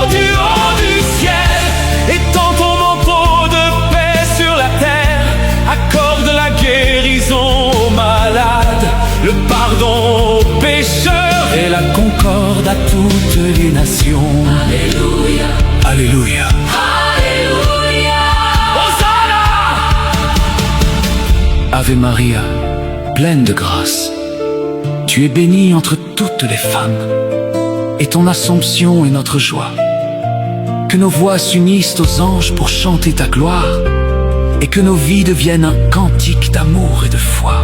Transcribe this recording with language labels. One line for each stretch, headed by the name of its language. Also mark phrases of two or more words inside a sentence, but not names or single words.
French: Du haut du ciel, étends ton manteau de paix sur la terre, accorde la guérison aux malades, le pardon aux pécheurs et la concorde à toutes les nations. Alléluia. Alléluia. Alléluia. Hosanna!
Latin: Ave Maria,
French: pleine de grâce, tu es bénie entre toutes les femmes, et ton Assomption est notre joie. Que nos voix s'unissent aux anges pour chanter ta gloire, et que nos vies deviennent un cantique d'amour et de foi.